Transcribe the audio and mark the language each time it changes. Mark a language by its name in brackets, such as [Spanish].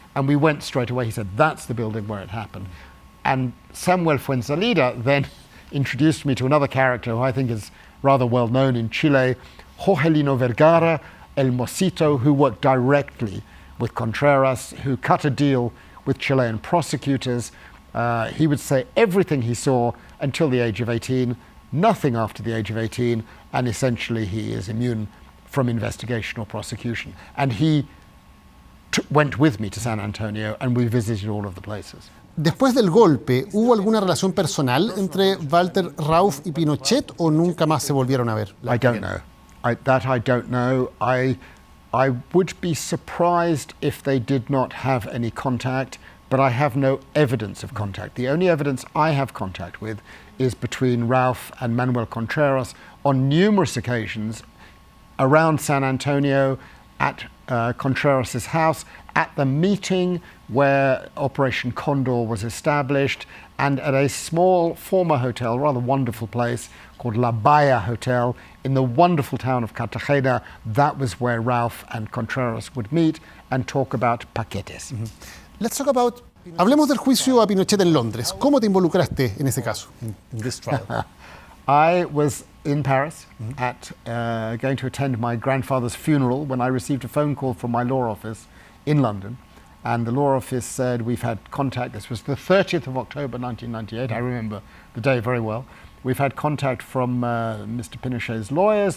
[English] And we went straight away. He said, that's the building where it happened. And Samuel Fuenzalida then introduced me to another character who I think is rather well known in Chile, Jorgelino Vergara, El Mosito, who worked directly with Contreras, who cut a deal with Chilean prosecutors. He would say everything he saw until the age of 18, nothing after the age of 18, and essentially he is immune from investigation or prosecution. And he went with me to San Antonio, and we visited all of the places. [Spanish] Después del golpe, ¿hubo alguna relación personal entre Walther Rauff y Pinochet o nunca más se volvieron a ver? [English] I don't know. I don't know. I would be surprised if they did not have any contact, but I have no evidence of contact. The only evidence I have contact with is between Rauff and Manuel Contreras on numerous occasions around San Antonio, at Contreras' house, at the meeting where Operation Condor was established, and at a small former hotel, rather wonderful place, called La Bahia Hotel in the wonderful town of Cartagena. That was where Rauff and Contreras would meet and talk about paquetes. Let's talk about... [Spanish] Hablemos del juicio a Pinochet en Londres. ¿Cómo te involucraste en ese caso, [English] in this trial? I was in Paris at going to attend my grandfather's funeral when I received a phone call from my law office in London. And the law office said, we've had contact. This was the 30th of October 1998. I remember the day very well. We've had contact from Mr. Pinochet's lawyers.